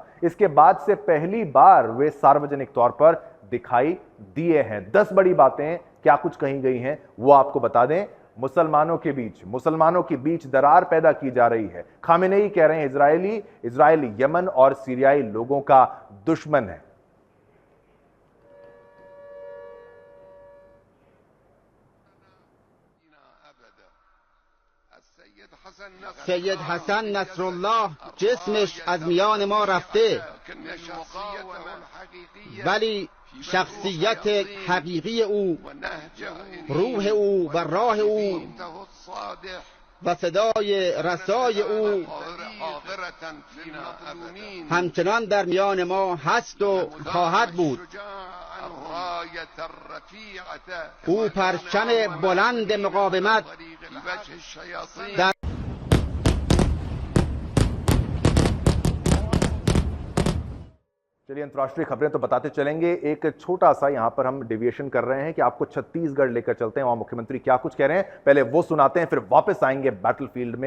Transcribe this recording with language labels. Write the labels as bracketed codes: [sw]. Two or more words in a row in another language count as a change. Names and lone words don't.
[hi] इसके बाद से पहली बार वे सार्वजनिक तौर पर दिखाई दिए हैं। 10 बड़ी बातें क्या कुछ कही गई हैं वो आपको बता दें। मुसलमानों के बीच दरार पैदा की जा रही है। खामेनेई कह रहे हैं इजराइल यमन और सीरियाई लोगों का दुश्मन है। [fa] سید حسن نصرالله جسمش از میان ما رفته ولی شخصیت حقیقی او، روح او و راه او و صدای رسای او همچنان در میان ما هست و خواهد بود. او پرچم بلند مقاومت در [hi] चलिए अंतर्राष्ट्रीय खबरें तो बताते चलेंगे। एक छोटा सा यहां पर हम डेविएशन कर रहे हैं कि आपको छत्तीसगढ़ लेकर चलते हैं, वहां मुख्यमंत्री क्या कुछ कह रहे हैं पहले वो सुनाते हैं, फिर वापस आएंगे बैटलफील्ड में।